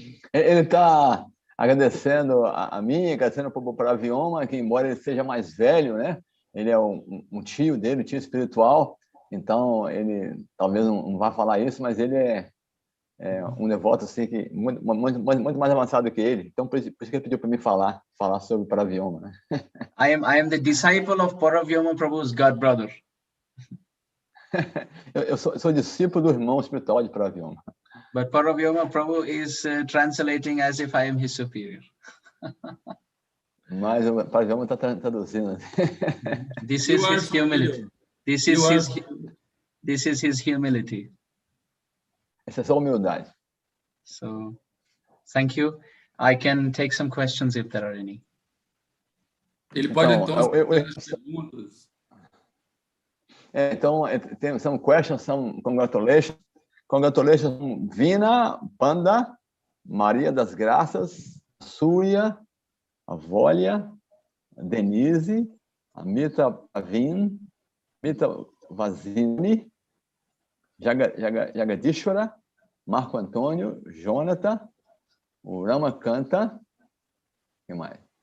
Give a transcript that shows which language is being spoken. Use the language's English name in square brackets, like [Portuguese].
[Portuguese] Ele está agradecendo a mim, agradecendo para o Paravyoma, que embora ele seja mais velho, né? Ele é um tio dele, um tio espiritual, então ele talvez não vá falar isso, mas ele é um devoto assim, que muito mais avançado que ele. Então por isso que ele pediu para mim falar sobre o Paravyoma, né? [English] I am the disciple of Paravyoma Prabhu's god brother. [Portuguese] eu sou discípulo do irmão espiritual de Paravyoma. [English] But Paravyoma Prabhu is translating as if I am his superior. [Portuguese] Mas o Paravyoma está traduzindo. [English] This is his humility. This is his humility. [Portuguese] Essa é só humildade. [English] So, thank you. I can take some questions if there are any. [Portuguese] Ele pode então perguntas. Então, tem [English] some questions, some congratulations. Congratulations, Vina, Panda, Maria das Graças, Súria, Avólia, Denise, [Portuguese] Amita Pavin, Mita Vazini, Jagadishwara, Marco Antônio, Jonathan, o Rama Canta, quem mais?